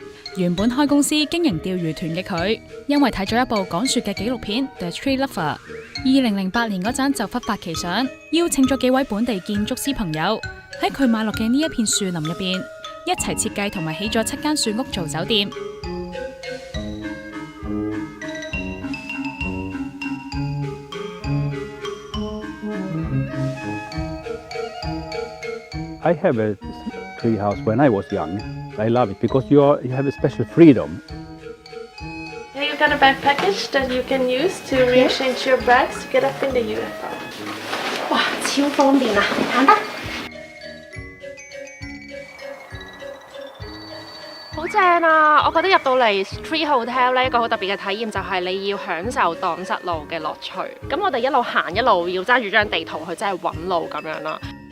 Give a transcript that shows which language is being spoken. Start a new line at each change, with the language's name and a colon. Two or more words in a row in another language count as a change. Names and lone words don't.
Cantonese: 原本開公司經營釣魚團嘅佢，因為睇咗一部講雪嘅紀錄片《The Tree Lover》，2008 年嗰陣就忽發奇想，邀請咗幾位本地建築師朋友喺佢買落嘅呢一片樹林入邊，一齊設計同埋起咗7間樹屋做酒店。
English: I have a tree house when I was young. I love it because you have a special freedom. Yeah, you got a bag package that you can use to rearrange your bags to get up in the UFO.
Cantonese: 哇，超方便啊！行得，好正啊！我覺得入到嚟 Tree Hotel 咧，一個好特別嘅體驗就係你要享受蕩失路嘅樂趣。咁我哋一路行一路要揸住張地圖去真係揾路咁樣啦。